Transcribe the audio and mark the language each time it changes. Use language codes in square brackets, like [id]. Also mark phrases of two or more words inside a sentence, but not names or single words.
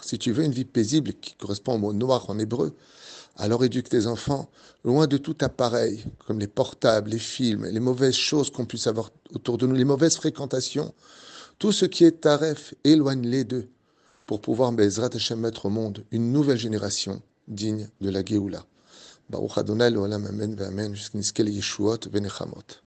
[fr] Si tu veux une vie paisible qui correspond au mot Noach en hébreu, alors éduque tes enfants loin de tout appareil, comme les portables, les films, les mauvaises choses qu'on puisse avoir autour de nous, les mauvaises fréquentations. Tout ce qui est taref, éloigne-les d'eux pour pouvoir, [he] בעזרת השם, [fr] mettre au monde une nouvelle génération digne de la Géoula. [he] ברוך אדוני לעולם אמן ואמן jusqu'à נזכה לישועות ונחמות.